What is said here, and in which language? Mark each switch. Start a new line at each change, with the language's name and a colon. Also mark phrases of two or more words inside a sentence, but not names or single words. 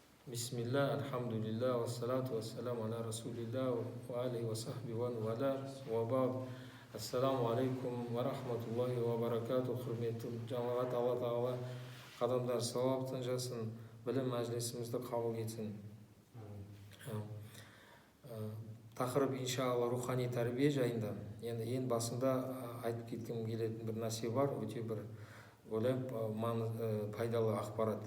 Arabic: بسم الله، الحمد لله، والصلاة والسلام على رسول الله، وعليه وصحبه ووالى، وبعد. السلام عليكم ورحمة الله وبركاته.
Kazakh: Құрметті жамағат, Алла тағала қадамдар сауаптан жасын, білім мәжілісімізді қабыл етсін. Тақырып иншалла рухани тәрбие жайында. Енді ең басында айтып кеткім келетін бір нәрсе бар, өте бір ойлаймын пайдалы ақпарат.